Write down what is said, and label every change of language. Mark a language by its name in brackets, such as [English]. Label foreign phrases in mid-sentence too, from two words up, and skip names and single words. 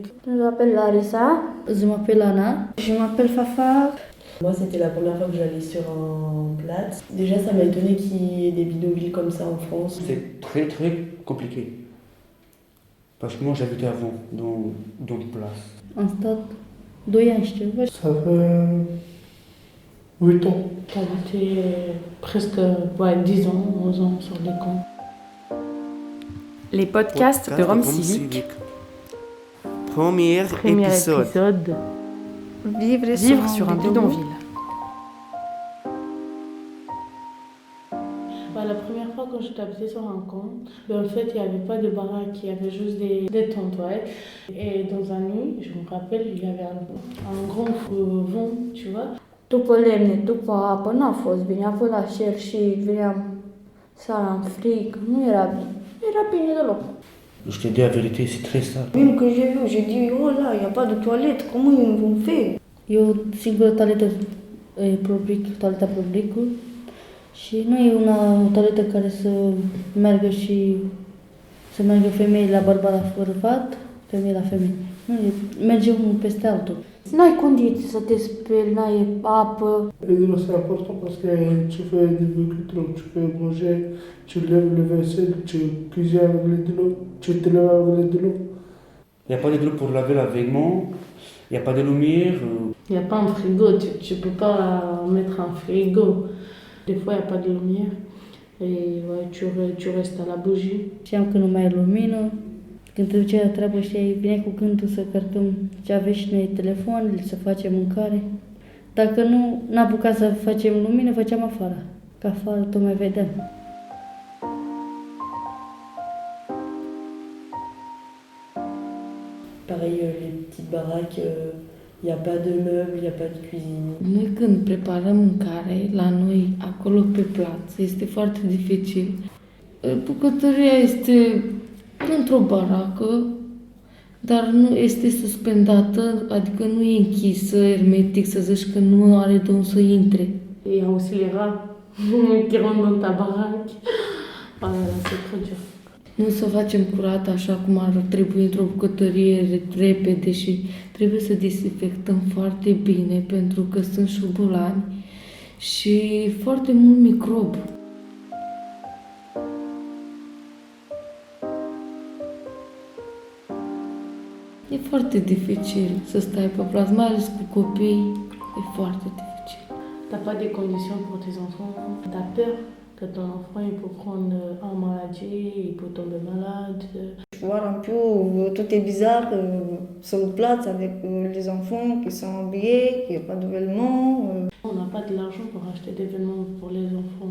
[French] Je m'appelle Larissa. Je m'appelle Anna. Je m'appelle Fafa. Moi, c'était la première fois que j'allais sur un plat. Déjà, ça m'a étonné qu'il y ait des bidonvilles comme ça en France. C'est très compliqué. Parce que moi, j'habitais avant dans une place. [Romanian] Am stat 2 ani, știu. [French] Ça fait 8 ans. J'ai habité presque 10 ans, 11 ans sur les camps. Les podcasts de Rome Civique. Premier épisode. Vivre sur un bidonville. La première fois quand j'étais habité sur un camp, en fait il n'y avait pas de baraque, il y avait juste des tentes. Ouais. Et dans un nid, je me rappelle, il y avait un grand vent, tu vois. [Romanian] După lemne, după apă, n-a fost bine. A fost la cer și veneam seara în frig. Nu era bine. Era bine deloc. [French] Je te dis la vérité, c'est très sale. Même que j'ai dit, oh là, il n'y a pas de toilette, comment ils vont faire? [Romanian] E o singură toaletă toaleta publică și nu e o toaletă care să meargă femeie la bărbat la bărbat, femeie la femeie. Nu, merge unul peste altul. N-ai condiții să te speli, n-ai apă. [French] Et c'est important parce que tu fais des véhicules, tu fais manger, tu lèves le vaisselle, tu cuisines avec de l'eau, tu te lèves avec de l'eau. Il n'y a pas de l'eau pour laver la vêtement, il n'y a pas de lumière. Il n'y a pas un frigo, tu peux pas mettre un frigo. Des fois, il n'y a pas de lumière et ouais, tu restes à la bougie. [Romanian] Știam că nu mai e lumină. Când te duceai la treabă, veneai cu gândul să cărcăm ce aveai și noi telefoanele, să facem mâncare. Dacă nu n-apucat să facem lumină, făceam afară. Că afară tot mai vedeam. [French] Pareil, les petites baraques, il n'y a pas de meubles, il n'y a pas de cuisine. [Romanian] Noi când preparăm mâncare la noi, acolo pe plaț, este foarte dificil. Bucătăria este într-o baracă, dar nu este suspendată, adică nu e închisă hermetic, să zici că nu are de unde să intre. [French] Et il y a aussi les rats qui rentrent dans ta baraque. Voilà, c'est trop dur. [Romanian] Nu să facem curat așa cum ar trebui într-o bucătărie repede și trebuie să dezinfectăm foarte bine pentru că sunt șobolani și foarte mult microb. E foarte dificil să stai pe plață, mai ales cu copii, e foarte dificil. [French] T'as pas des conditions pour tes enfants, t'as peur que ton enfant il peut prendre une maladie, il peut tomber malade. Voir un peu, tout est bizarre sur le plat avec les enfants qui sont habillés, qui n'ont pas de vêtements. On n'a pas de l'argent pour acheter des vêtements pour les enfants.